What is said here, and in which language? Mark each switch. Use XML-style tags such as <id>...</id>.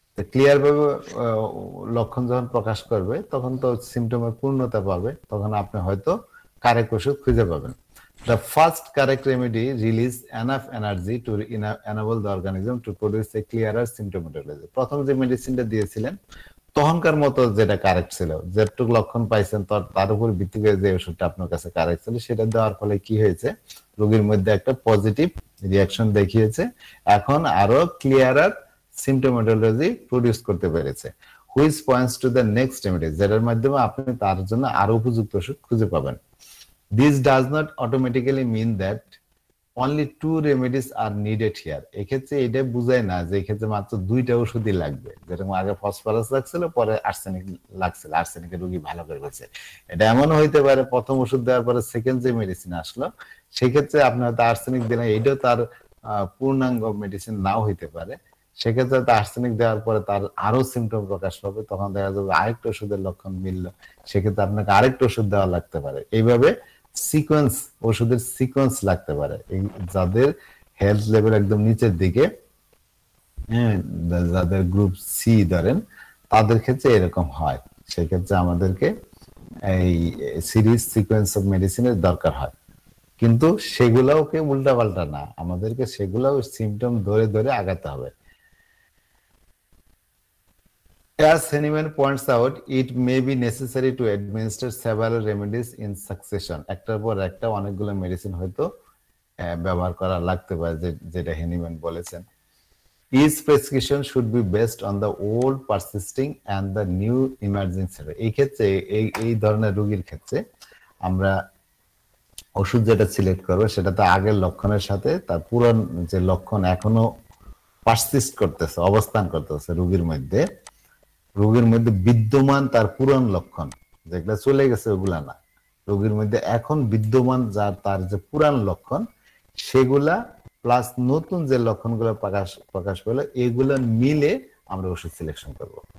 <bn>Clear ভাবে লক্ষণ যখন প্রকাশ করবে তখন তো সিমটমের পূর্ণতা পাবে, তখন আপনি হয়তো কারেক্ট ওষুধ খুঁজে পাবেন।</bn> <en>The first correct remedy release enough energy to enable the organism to produce a clearer symptomatology.</en> <bn>প্রথম যে মেডিসিনটা দিয়েছিলেন তখনকার মতো যেটা কারেক্ট ছিল, যেটুকু লক্ষণ পাইছেন তার উপর ভিত্তি করে যে ওষুধটা আপনার কাছে কারেক্ট ছিল সেটা দেওয়ার ফলে কি হয়েছে, রোগীর মধ্যে একটা পজিটিভ রিয়াকশন দেখিয়েছে, এখন আরো ক্লিয়ারার সিমটোমেটোলজি প্রডিউস করতে পেরেছে,</bn> <en>which points to the next remedy,</en> <bn>যেটার মাধ্যমে আপনি তার জন্য আরো উপযুক্ত ওষুধ খুঁজে পাবেন।</bn> <en>This does not automatically mean that only 2 remedies are needed here.</en> <bn>এক্ষেত্রে এটা বোঝায় না যে এক্ষেত্রে মাত্র 2টা ওষুধই লাগবে, যেরকম আগে ফসফরাস লাগছিল পরে আর্সেনিক লাগছিল, আর্সেনিকের রোগী ভালো করে গেছে। এটা এমন হইতে পারে প্রথম ওষুধ দেওয়ার পরে সেকেন্ড যে মেডিসিন আসলো সেক্ষেত্রে আপনি হয়তো আর্সেনিক দিলেন, এটাও তার পূর্ণাঙ্গ মেডিসিন নাও হইতে পারে, সেক্ষেত্রে আর্সেনিক দেওয়ার পরে তার আরো সিমটম প্রকাশ পাবে, তখন দেখা যাবে আরেকটা ওষুধের লক্ষণ মিললো, সেক্ষেত্রে আপনাকে আরেকটা ওষুধ দেওয়া লাগতে পারে। এইভাবে সিকোয়েন্স, ওষুধের সিকোয়েন্স লাগতে পারে। যাদের হেলথ লেভেল একদম নিচের দিকে, যাদের গ্রুপ সি ধরেন, তাদের ক্ষেত্রে এরকম হয়, সেক্ষেত্রে আমাদেরকে এই সিরিজ সিকোয়েন্স অফ মেডিসিনের দরকার হয়। কিন্তু সেগুলোকে উল্টাপাল্টা না, আমাদেরকে সেগুলো সিমটম ধরে ধরে আগাতে হবে।</bn> <en>As Henneman points out, it may be necessary to administer several remedies in succession.</en> <bn>একটার পর একটা অনেকগুলো মেডিসিন হয়তো ব্যবহার করা লাগতে পারে, যেটা হেনিম্যান বলেছেন।</bn> <en>Each prescription should be based on the old persisting and the new emerging symptoms.</en> <bn>এই ক্ষেত্রে এই ধরনের রোগীর ক্ষেত্রে আমরা ওষুধ যেটা সিলেক্ট করবো সেটা তো আগের লক্ষণের সাথে তার পুরান যে লক্ষণ এখনো পারসিস্ট করতেছে, অবস্থান করতেছে রোগীর মধ্যে, রোগীর মধ্যে বিদ্যমান তার পুরান লক্ষণ যেগুলা চলে গেছে ওগুলা না, রোগীর মধ্যে এখন বিদ্যমান তার যে পুরান লক্ষণ সেগুলা প্লাস নতুন যে লক্ষণগুলো প্রকাশ পেলো এগুলা মিলে আমরা ওষুধ সিলেকশন করব।</bn>